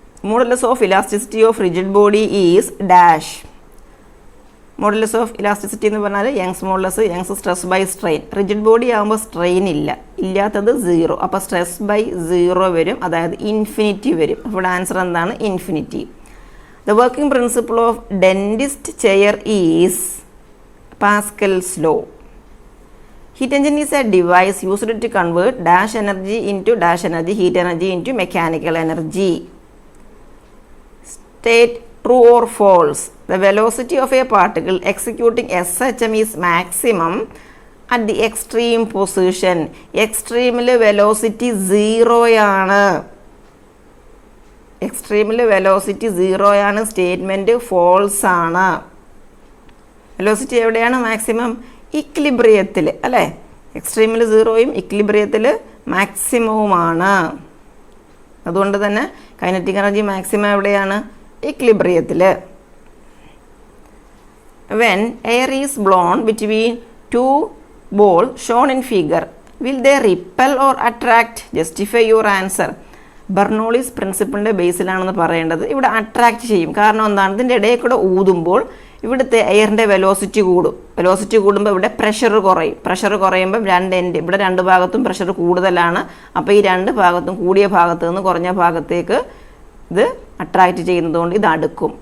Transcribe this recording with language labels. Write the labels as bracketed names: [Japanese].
[English] Modulus of elasticity of rigid body is dash. Modulus of elasticity [Malayalam] എന്ന് പറഞ്ഞാൽ [English] Young's modulus, Young's stress by strain. [Malayalam] Rigid body ആകുമ്പോൾ strain ഇല്ല, ഇല്ലാത്തത് 0. അപ്പോൾ stress by 0 വരും, അതായത് ഇൻഫിനിറ്റി വരും. ഇവിടെ ആൻസർ എന്താണ്? Infinity. [English] The working principle of dentist chair is Pascal's law. Heat engine is a device used to convert dash energy into dash energy, heat energy into mechanical energy. State true or false. The velocity of a particle executing SHM is maximum at the extreme position. Extreme velocity 0 [Malayalam] ആണ്. എക്സ്ട്രീമിൽ velocity 0 ആണ്. Statement false ആണ്. Velocity എവിടെയാണ് maximum? ഇക്ലിബ്രിയത്തിൽ അല്ലേ? എക്സ്ട്രീമിൽ 0യും ഇക്ലിബ്രിയത്തിൽ മാക്സിമവുമാണ്. അതുകൊണ്ട് തന്നെ kinetic energy maximum എവിടെയാണ്? ഇക്ലിബ്രിയത്തിൽ. [English] When air is blown between 2 balls shown in figure, will they repel or attract? Justify your answer. [Malayalam] Bernoulli's പ്രിൻസിപ്പിളിൻ്റെ ബേസിലാണെന്ന് പറയേണ്ടത്. ഇവിടെ അട്രാക്റ്റ് ചെയ്യും. കാരണം എന്താണ്? ഇതിൻ്റെ ഇടയിൽ കൂടെ ഊതുമ്പോൾ ഇവിടുത്തെ എയറിൻ്റെ വെലോസിറ്റി കൂടും. വെലോസിറ്റി കൂടുമ്പോൾ ഇവിടെ പ്രഷർ കുറയും. പ്രഷർ കുറയുമ്പം ഇവിടെ 2 ഭാഗത്തും പ്രഷർ കൂടുതലാണ്. അപ്പോൾ ഈ 2 ഭാഗത്തും കൂടിയ ഭാഗത്ത് നിന്ന് കുറഞ്ഞ ഭാഗത്തേക്ക് ഇത് അട്രാക്റ്റ് ചെയ്യുന്നതുകൊണ്ട് ഇത് അടുക്കും.